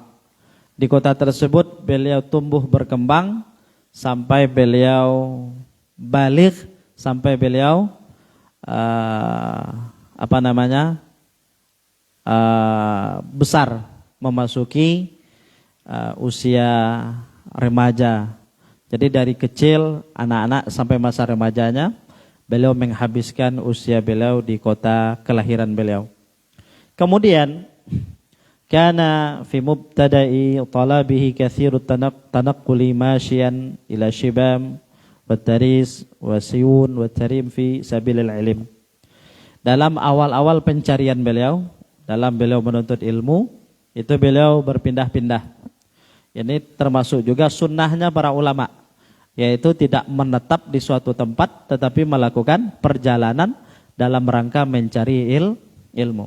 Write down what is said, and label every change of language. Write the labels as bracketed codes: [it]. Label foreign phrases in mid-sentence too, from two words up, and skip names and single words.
[id] Di kota tersebut beliau tumbuh berkembang sampai beliau baligh, sampai beliau besar, memasuki usia remaja. Jadi dari kecil anak-anak sampai masa remajanya beliau menghabiskan usia beliau di kota kelahiran beliau. [ar] Kemudian كان في مبتدأ طلبه كثير التنقل ماشيا إلى شبام وتريس وسيئون وتريم في سبيل العلم. [id] Dalam awal-awal pencarian beliau, dalam beliau menuntut ilmu, itu beliau berpindah-pindah. Ini termasuk juga sunnahnya para ulama, yaitu tidak menetap di suatu tempat tetapi melakukan perjalanan dalam rangka mencari ilmu.